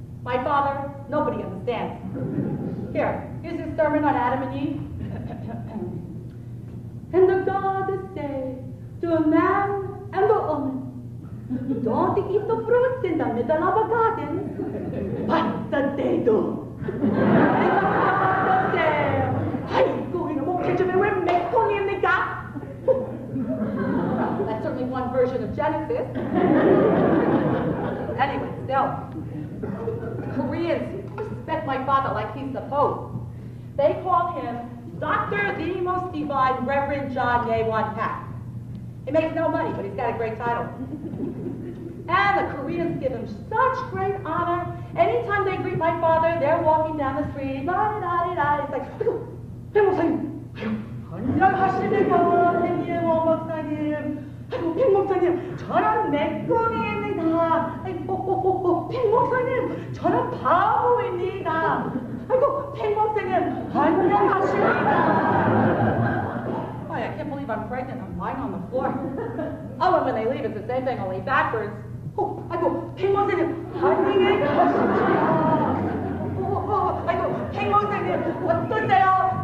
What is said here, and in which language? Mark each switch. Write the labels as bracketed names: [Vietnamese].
[English] My father, nobody understands. Here's his sermon on Adam and Eve. And the God said to a man and the woman, "Don't eat the fruits in the middle of a garden." But they do. And the God said, [Korean] "아이고, 이놈 개집에 왜 맹꽁입니까?" [English] That's certainly one version of Genesis. Anyway, still, Koreans respect my father like he's the Pope. They call him Dr. the Most Divine Reverend John Ye-Wan Pak. He makes no money, but he's got a great title. And the Koreans give him such great honor. Anytime they greet my father, they're walking down the street, la-da-da-da-da. It's like, [Korean] "백 목사님, 안녕하십니까, 백예원 목사님. 아이고, 백 목사님, 저는 맹꽁이입니다. 아이고, 백 목사님, 저는 바보입니다. 아이고, 백 목사님, 안녕하십니까." [English] Oh, I can't believe I'm pregnant. I'm lying on the floor. Oh, and when they leave, it's the same thing, only backwards. Oh, I go, [Korean] 백목사님, 아이고, 백목사님, 어떠세요?